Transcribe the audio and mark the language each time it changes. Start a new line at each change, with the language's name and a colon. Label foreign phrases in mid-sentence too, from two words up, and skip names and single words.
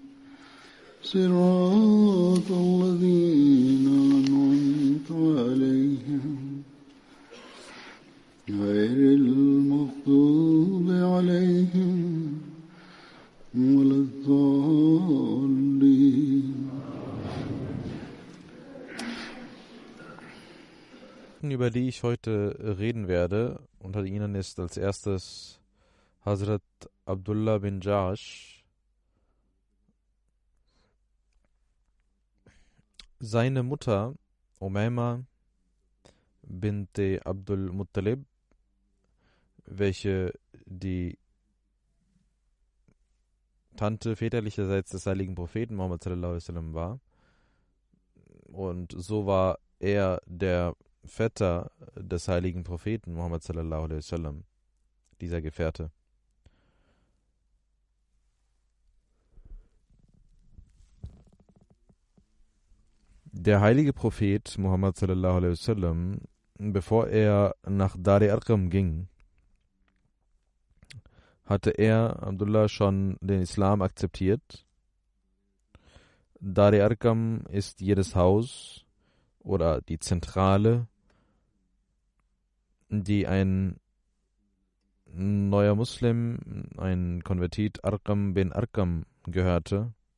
Arabic: صراط الذين أنعمت عليهم غير المغضوب عليهم ولا الضالين.
German: Über die ich heute reden werde, unter ihnen ist als erstes Hazrat Abdullah bin Jahsh. Seine Mutter Umayma bint Abdul Muttalib, welche die Tante väterlicherseits des heiligen Propheten Muhammad
Arabic: sallallahu alaihi wasallam
German: war, und so war er der Vetter des heiligen Propheten Muhammad
Arabic: sallallahu alaihi wasallam,
German: dieser Gefährte. Der heilige Prophet Muhammad
Arabic: sallallahu alaihi wasallam,
German: bevor er nach Dar Arqam ging, hatte er, Abdullah, schon den Islam akzeptiert. Dar Arqam ist jedes Haus oder die Zentrale, die ein neuer Muslim, ein Konvertit
Arabic: Arqam bin Arqam
German: gehörte.